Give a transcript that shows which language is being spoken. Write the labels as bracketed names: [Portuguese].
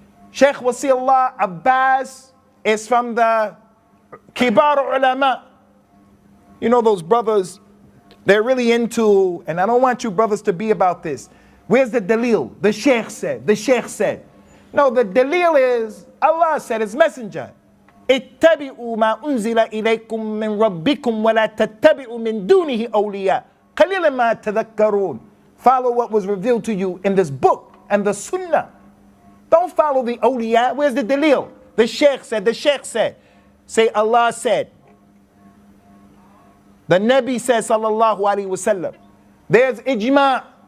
[English] Sheikh Wasiullah Abbas is from the Kibar Ulama. You know those brothers, they're really into, and I don't want you brothers to be about this. Where's the dalil? The Sheikh said, the Sheikh said. No, the dalil is, Allah said, His messenger. [Arabic] اتبعوا ما أنزل إليكم من ربكم ولا تتبعوا من دونه أولياء قليلا ما تذكرون. [English] Follow what was revealed to you in this book and the sunnah. Don't follow the awliya. Where's the dalil? The Sheikh said, the Sheikh said. Say Allah said. The Nabi says sallallahu alaihi wasallam. There's ijma.